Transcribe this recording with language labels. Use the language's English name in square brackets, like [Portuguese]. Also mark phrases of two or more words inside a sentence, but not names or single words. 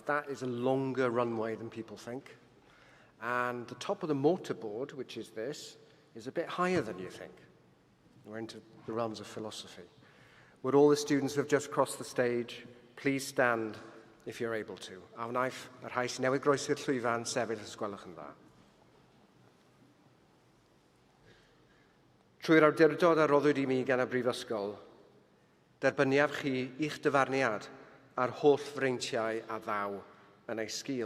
[English] That is a longer runway than people think. And the top of the mortarboard, which is this, is a bit higher than you think. We're into the realms of philosophy. Would all the students who have just crossed the stage please stand if you're able to. [Welsh] A wnaeth yr rhai sy'n newydd groesi'r llwyfan sefyll os gwelwch yn dda. Trwy'r awdurdod a roddwyd i mi gan y Brifysgol, derbyniaf chi i'ch dyfarniad a'r holl freintiau a ddaw yn ei sgil.